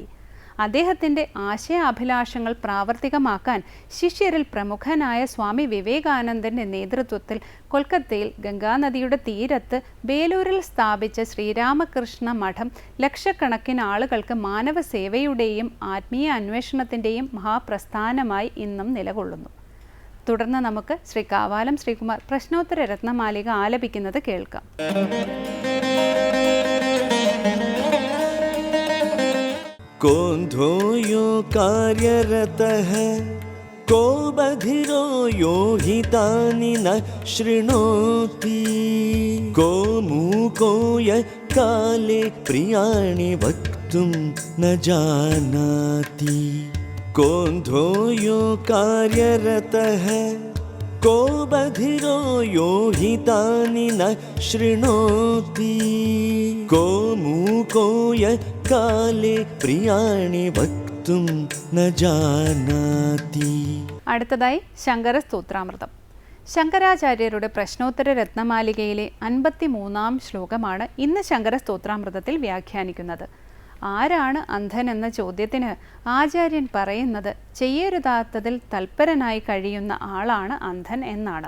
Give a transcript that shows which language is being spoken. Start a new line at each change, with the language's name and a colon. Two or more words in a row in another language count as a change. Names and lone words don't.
Malayalam: അദ്ദേഹത്തിൻ്റെ ആശയാഭിലാഷങ്ങൾ പ്രാവർത്തികമാക്കാൻ ശിഷ്യരിൽ പ്രമുഖനായ സ്വാമി വിവേകാനന്ദൻ്റെ നേതൃത്വത്തിൽ കൊൽക്കത്തയിൽ ഗംഗാനദിയുടെ തീരത്ത് ബേലൂരിൽ സ്ഥാപിച്ച ശ്രീരാമകൃഷ്ണ മഠം ലക്ഷക്കണക്കിന് ആളുകൾക്ക് മാനവ സേവയുടെയും ആത്മീയ അന്വേഷണത്തിൻ്റെയും മഹാപ്രസ്ഥാനമായി ഇന്നും നിലകൊള്ളുന്നു. തുടർന്ന് നമുക്ക് ശ്രീ കാവാലം ശ്രീകുമാർ പ്രശ്നോത്തര രത്നമാലിക ആലപിക്കുന്നത് കേൾക്കാം.
Sanskrit: कोन्धो यो कार्यरतः को बधिरो यो हितानि न शृणोति को मूको य काले प्रियाणि वक्तुं न जानाति कोन्धो यो कार्यरतः को बधिरो यो हितानि न शृणोति को मूको य काले प्रियाणि वक्तुं न जानाति.
Malayalam: അടുത്തതായി ശങ്കര സ്തോത്രാമൃതം. ശങ്കരാചാര്യരുടെ പ്രശ്നോത്തര രത്നമാലികയിലെ 53-ാം ശ്ലോകമാണ് ഇന്ന് ശങ്കര സ്തോത്രാമൃതത്തിൽ വ്യാഖ്യാനിക്കുന്നത്. ആരാണ് അന്ധൻ എന്ന ചോദ്യത്തിന് ആചാര്യൻ പറയുന്നത് ചെയ്യരുതാത്തതിൽ തൽപരനായി കഴിയുന്ന ആളാണ് അന്ധൻ എന്നാണ്.